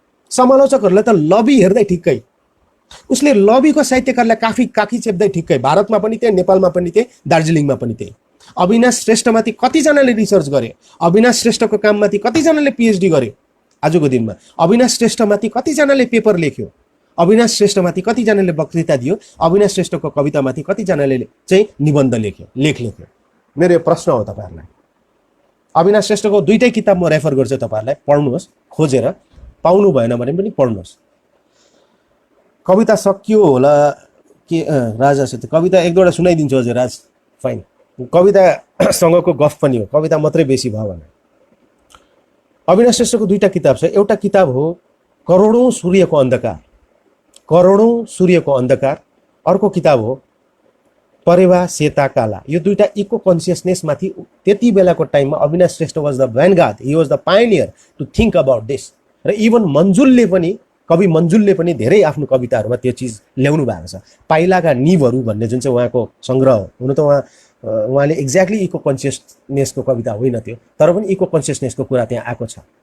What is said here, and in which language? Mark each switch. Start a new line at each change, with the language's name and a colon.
Nepali: समालोचकहरूलाई त लबी हेर्दै ठिक्कै, उसले लबीको साहित्यकारलाई काखी चेप्दै ठिक्कै। भारतमा पनि त्यही, नेपालमा पनि त्यही, दार्जिलिङमा पनि त्यही। अविनाश श्रेष्ठमाथि कतिजनाले रिसर्च गरे? अविनाश श्रेष्ठको काममाथि कतिजनाले पिएचडी गरे? आजको दिनमा अविनाश श्रेष्ठमाथि कतिजनाले पेपर लेख्यो? अविनाश श्रेष्ठमाथि कतिजनाले वक्तृता दियो? अविनाश श्रेष्ठको कवितामाथि कतिजनाले चाहिँ निबन्ध लेख्यो, लेख लेख्यो? मेरो यो प्रश्न हो तपाईँहरूलाई। अविनाश श्रेष्ठको 2टै किताब म रेफर गर्छु तपाईँहरूलाई, पढ्नुहोस्, खोजेर पाउनु भएन भने पनि पढ्नुहोस्। कविता सकियो होला के? राजासित कविता 1-2वटा सुनाइदिन्छु हजुर राज। फाइन, कवितासँगको गफ पनि हो, कविता मात्रै बेसी भयो भने। अविनाश श्रेष्ठको 2टा किताब छ। एउटा किताब हो करोडौं सूर्यको अन्धकार, करोडौं सूर्यको अन्धकार। अर्को किताब हो परेवा सेता काला। यो 2टा इको कन्सियसनेसमाथि त्यति बेलाको टाइममा
English: Avinash Shrestha was the vanguard, he was the pioneer to think about this.
Nepali: र इभन मन्जुलले पनि, कवि मन्जुलले पनि धेरै आफ्नो कविताहरूमा त्यो चिज ल्याउनु भएको छ। पाइलाका निभहरू भन्ने जुन चाहिँ उहाँको सङ्ग्रह हो, हुन त उहाँले एक्ज्याक्टली इको कन्सियसनेसको कविता होइन त्यो, तर पनि इको कन्सियसनेसको कुरा त्यहाँ आएको छ।